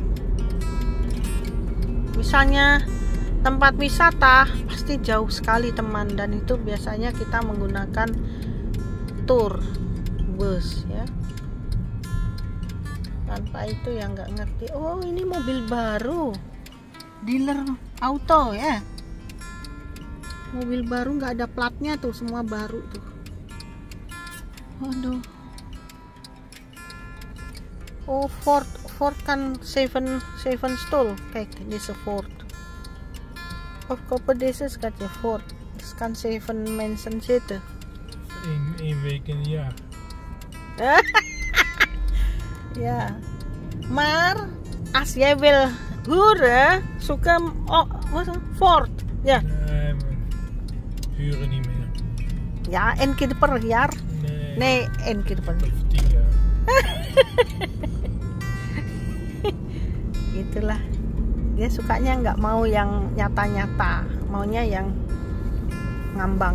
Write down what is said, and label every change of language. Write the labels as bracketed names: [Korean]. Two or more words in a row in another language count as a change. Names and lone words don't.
[Indonesian] Misalnya tempat wisata pasti jauh sekali teman, dan itu biasanya kita menggunakan [English] tour bus [Indonesian] ya. Tanpa itu yang nggak ngerti. Oh, ini mobil baru, dealer auto ya. Mobil baru nggak ada platnya tuh, semua baru tuh. Waduh. [Dutch] Oh, Ford kan 7 stoel. Kijk, dit is een Ford. Of kopen deze schatje Ford. Dus kan 7 mensen zitten. Eén week in een jaar. Ja. Maar als jij wil huren, zoek hem Ford. Ja. Nee, maar huren niet meer. Ja, 1 keer per jaar. Nee, 1 keer per jaar. Of 10 jaar. [Indonesian] Itulah, dia sukanya nggak mau yang nyata-nyata, maunya yang ngambang.